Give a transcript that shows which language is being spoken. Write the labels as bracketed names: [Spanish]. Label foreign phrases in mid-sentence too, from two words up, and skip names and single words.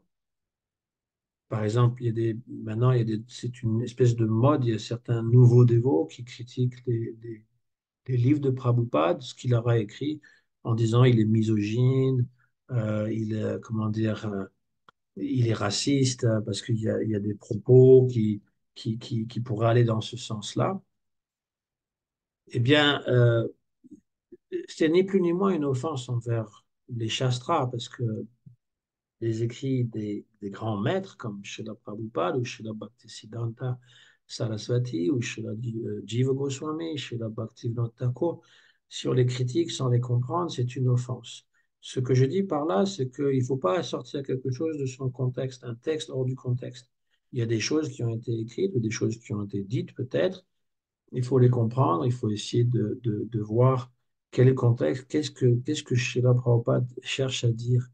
[French] Par exemple, maintenant, c'est une espèce de mode, il y a certains nouveaux dévots qui critiquent les livres de Prabhupada, ce qu'il aura écrit, en disant il est misogyne, il est, comment dire, il est raciste, parce il y a des propos qui pourraient aller dans ce sens-là. Eh bien, c'est ni plus ni moins une offense envers les shastras, parce que les écrits des grands maîtres comme Srila Prabhupada ou Srila Bhaktisiddhanta Saraswati ou Srila Jiva Goswami, Srila Bhaktivinoda Thakur, sur les critiques sans les comprendre, c'est une offense. Ce que je dis par là, c'est qu'il ne faut pas sortir quelque chose de son contexte, un texte hors du contexte. Il y a des choses qui ont été écrites ou des choses qui ont été dites peut-être, il faut les comprendre, il faut essayer de voir quel est le contexte, qu'est-ce que Srila Prabhupada cherche à dire.